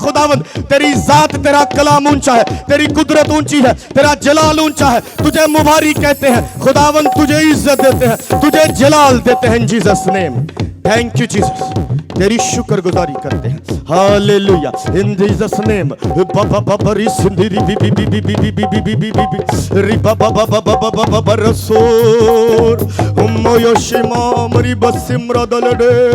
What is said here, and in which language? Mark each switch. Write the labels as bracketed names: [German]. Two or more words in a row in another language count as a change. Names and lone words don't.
[Hindi] खुदावंद तेरी जात, तेरा कलाम ऊंचा है, तेरी कुदरत ऊंची है, तेरा जलाल ऊंचा है, तुझे मुबारक कहते हैं। खुदावंद तुझे इज्जत देते हैं, तुझे जलाल देते हैं [English] in Jesus name. Thank you Jesus, [Hindi] तेरी शुक्रगुजारी करते हैं। [English] Hallelujah in Jesus name. बाबा बाबा री सुंदरी बी बी बी बी बी बी बी बी बी बी बी बी री बाबा बाबा बाबा बाबा बरसोर उम्मो योशिमा मरी बसिमरा दलडे